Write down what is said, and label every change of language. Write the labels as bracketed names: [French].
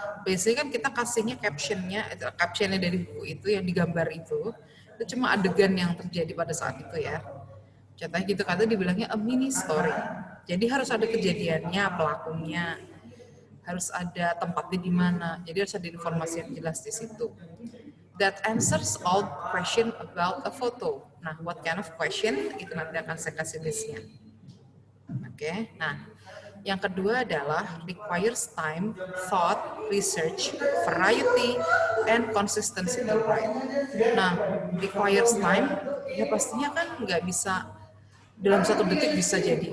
[Indonesian] Biasanya kan kita kasihnya captionnya dari buku itu yang digambar itu cuma adegan yang terjadi pada saat itu ya. Contohnya gitu, kata dibilangnya [English] a mini story. [Indonesian] Jadi harus ada kejadiannya, pelakunya, harus ada tempatnya di mana. Jadi harus ada informasi yang jelas di situ. [English] That answers all question about a photo. Nah, what kind of question? [Indonesian] Itu nanti akan saya kasih listnya. Oke, nah yang kedua adalah [English] requires time, thought, research, variety, and consistency to write. [Indonesian] Nah, [English] requires time, [Indonesian] ya pastinya kan nggak bisa dalam 1 detik bisa jadi.